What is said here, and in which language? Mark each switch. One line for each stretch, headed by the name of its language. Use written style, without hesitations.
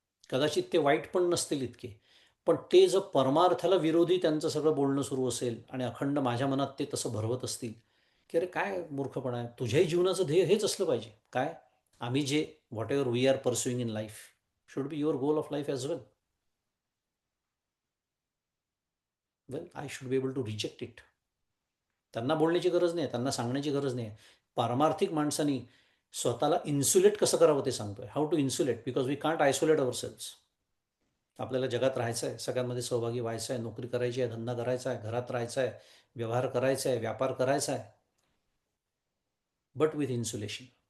Marathi: कदाचित ते वाईट पण नसतील इतके. पण ते जर परमार्थाला विरोधी त्यांचं सगळं बोलणं सुरू असेल आणि अखंड माझ्या मनात ते तसं भरवत असतील, की अरे काय मूर्खपणा आहे, तुझ्याही जीवनाचं ध्येय हेच असलं पाहिजे काय? आम्ही जे
English: Whatever we are pursuing in life should be your goal of life as well. Well I should be able to reject it.
Marathi: त्यांना बोलण्याची गरज नाही, त्यांना सांगण्याची गरज नाही. पारमार्थिक माणसानी स्वतःला इन्सुलेट कसं करावं ते सांगतोय.
English: How to insulate, because we can't isolate our cells.
Marathi: आपल्याला जगात राहायचं आहे, सगळ्यांमध्ये सहभागी व्हायचं आहे, नोकरी करायची आहे, धंदा करायचा आहे, घरात राहायचं आहे, व्यवहार करायचा आहे, व्यापार करायचा आहे,
English: But with insulation.